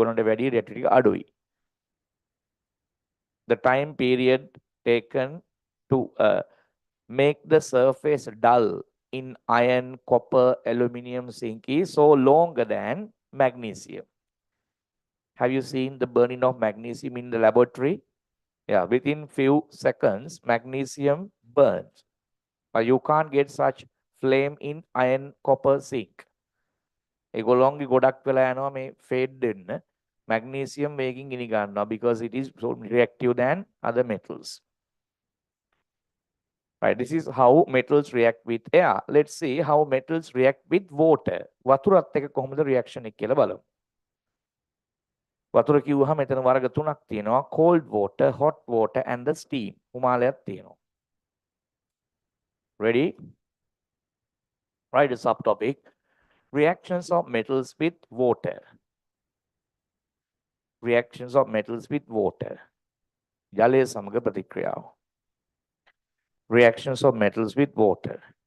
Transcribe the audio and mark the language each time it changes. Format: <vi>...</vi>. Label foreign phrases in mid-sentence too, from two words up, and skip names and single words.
<en>The time period taken to make the surface dull in iron, copper, aluminium, zinc is so longer than magnesium. Have you seen the burning of magnesium in the laboratory? Yeah, within few seconds, magnesium burns. But you can't get such flame in iron, copper, zinc.</en> <si>ඒගොල්ලෝන්ගේ ගොඩක් වෙලා යනවා මේ fade දෙන්න magnesium වේගින් ගිනි ගන්නවා</si> <en>because it is so reactive than other metals. Right, this is how metals react with air. Let's see how metals react with water.</en> <si>වතුරත් එක්ක කොහොමද reaction එක කියලා බලමු. වතුර කිව්වහම මෙතන වර්ග තුනක් තියෙනවා.</si> <en>cold water, hot water and the steam.</en> <si>උමාලයක් තියෙනවා.</si> <en>Ready? Right, the subtopic. Reactions of metals with water. Reactions of metals with water.</en> <si>ජලය සමග ප්‍රතික්‍රියාව.</si> <en>Reactions of metals with water.</en>